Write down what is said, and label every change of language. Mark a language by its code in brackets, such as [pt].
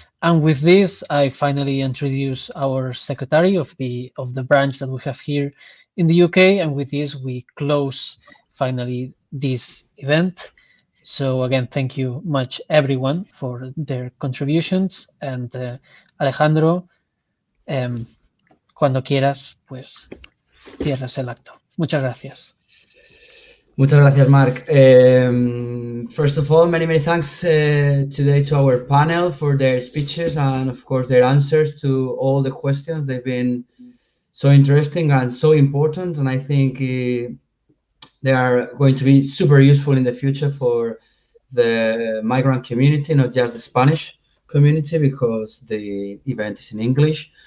[en] And with this, I finally introduce our secretary of the branch that we have here in the UK. And with this, we close finally this event. So again, thank you much everyone for their contributions. [es] And Alejandro, cuando quieras, pues cierras el acto. Muchas gracias. Muchas gracias, Marc. [en] First of all, many thanks today to our panel for their speeches and, of course, their answers to all the questions. They've been so interesting and so important, and I think they are going to be super useful in the future for the migrant community, not just the Spanish community, because the event is in English.